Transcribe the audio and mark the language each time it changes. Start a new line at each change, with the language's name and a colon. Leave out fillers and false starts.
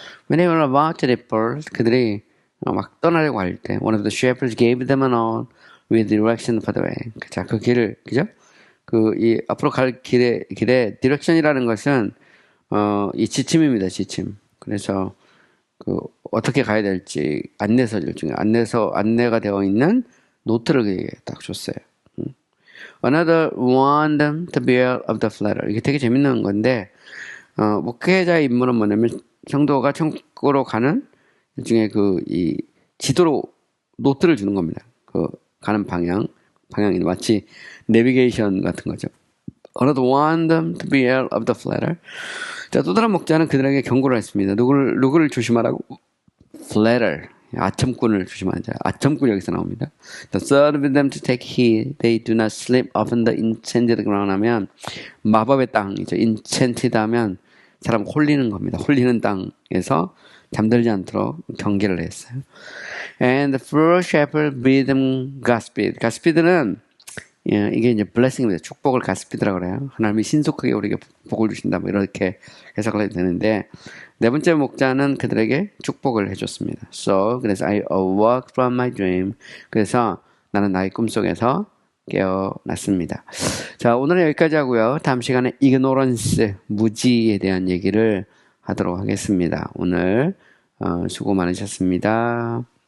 English: When they were about to depart,
Korean: 그들이 막 떠나려고 할 때,
English: one of the shepherds gave them a nod with direction for the way.
Korean: 자, 그 길을, 그죠? 이 앞으로 갈 길에 디렉션이라는 것은 이 지침입니다. 지침. 그래서 어떻게 가야 될지 안내서들 중에 안내가 되어 있는 노트를 그에게 딱 줬어요.
English: Another warned them to beware of the flatterer.
Korean: 이게 되게 재밌는 건데 목회자의 임무는 뭐냐면 성도가 천국으로 가는 중에 이 지도로 노트를 주는 겁니다. 가는 방향이 마치 내비게이션 같은 거죠.
English: Another warned them to beware of the flatterer.
Korean: 자, 또 다른 목자는 그들에게 경고를 했습니다. 누구를 조심하라고? Flatterer. 아첨꾼을 조심하자. 아첨꾼 여기서 나옵니다.
English: The third with them to take heed, they do not slip off the enchanted ground
Korean: 하면 마법의 땅이죠. enchanted 하면 사람 홀리는 겁니다. 홀리는 땅에서 잠들지 않도록 경계를 했어요.
English: And the first shepherd bid them Godspeed. Godspeed는
Korean: 예, 이게 이제 blessing입니다. 축복을 가스피드라고 그래요. 하나님이 신속하게 우리에게 복을 주신다. 뭐 이렇게 해석을 해도 되는데 네 번째 목자는 그들에게 축복을 해줬습니다.
English: So
Korean: 그래서
English: I awoke from my dream.
Korean: 그래서 나는 나의 꿈속에서 깨어났습니다. 자, 오늘은 여기까지 하고요. 다음 시간에 ignorance, 무지에 대한 얘기를 하도록 하겠습니다. 오늘 수고 많으셨습니다.